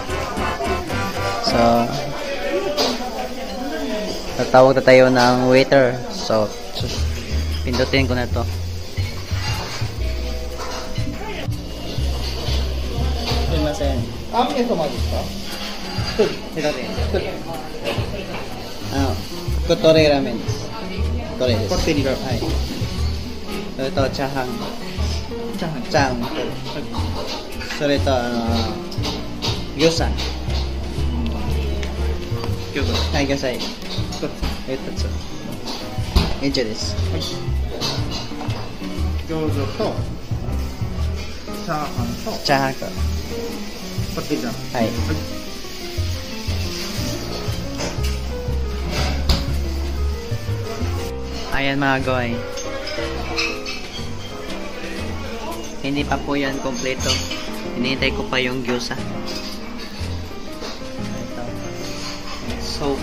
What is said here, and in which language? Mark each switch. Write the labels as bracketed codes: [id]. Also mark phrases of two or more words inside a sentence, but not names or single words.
[tl] So tatawag na tayo ng waiter. So pindutin ko na to. Sumimasen. Kami ito mag-isa. [ja] こってりラーメン. こってりです. こってりが。はい。それとチャーハン。チャーハン。チャーハン。それと魚菜。餃子。はい、魚菜。一つ。つ。以上です。はい。餃子とチャーハンとチャーハンと。こってりだ。 [tl] はい。Ayan mga goy. Hindi pa po yan kompleto. Hinihintay ko pa yung gyoza. Ito. Soup.